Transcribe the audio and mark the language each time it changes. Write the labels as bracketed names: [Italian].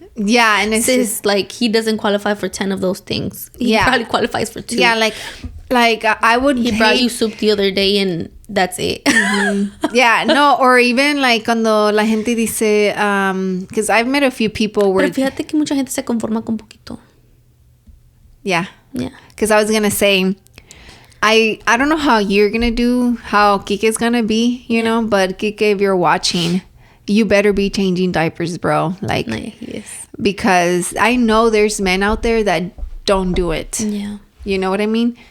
[English] Yeah, and it's just like he doesn't qualify for 10 of those things. He probably qualifies for 2. Yeah, like I would. He brought you soup the other day and that's it. Yeah, no, or even like [Spanish] cuando la gente dice, [English] because I've met a few people where. [Spanish] Pero fíjate que mucha gente se conforma con poquito. [English] Yeah. Because I was gonna say, I don't know how you're gonna do, how Kike's gonna be, you know, but Kike, if you're watching, you better be changing diapers, bro. Like, because I know there's men out there that don't do it. Yeah. You know what I mean?